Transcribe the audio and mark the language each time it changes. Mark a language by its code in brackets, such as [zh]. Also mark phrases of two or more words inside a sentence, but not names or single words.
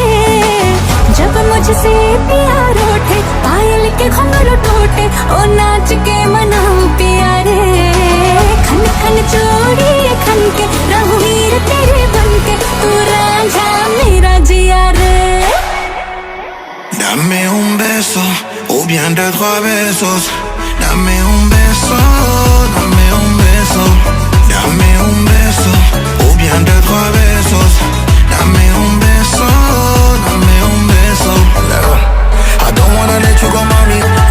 [hi] जब मुझसे प्यार उठे, पायल के घुंघरू टूटे, ओ नाच के मनाओ पिया रे। खन खन चूड़ी खन के रहूं हीर तेरे बन के, तू रांझा मेरा जिया रे। [es] Dame un beso, o bien [fr] deux, trois [es] besos. Dame un beso, dame un beso. Dame un beso, o bien [fr] deux, trois [es] besos. Dame un beso, dame un beso. [en] I don't wanna let you go, mommy.